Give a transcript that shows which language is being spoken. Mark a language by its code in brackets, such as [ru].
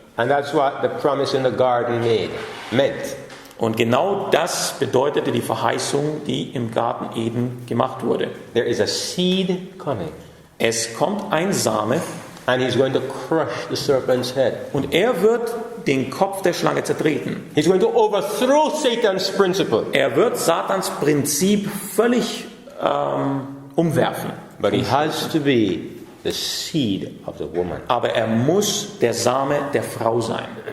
[en] And that's what the promise in the garden meant. [de] Und genau das bedeutete die Verheißung, die im Garten Eden gemacht wurde. [en] There is a seed coming. [de] Es kommt ein Same [en] And he's going to crush the serpent's head. [de] und er wird den Kopf der Schlange zertreten. [en] He's going to overthrow Satan's principle. [de] Er wird Satans Prinzip völlig umwerfen. [en] But he has to be the seed of the woman. [de] Aber er muss der Same der Frau sein.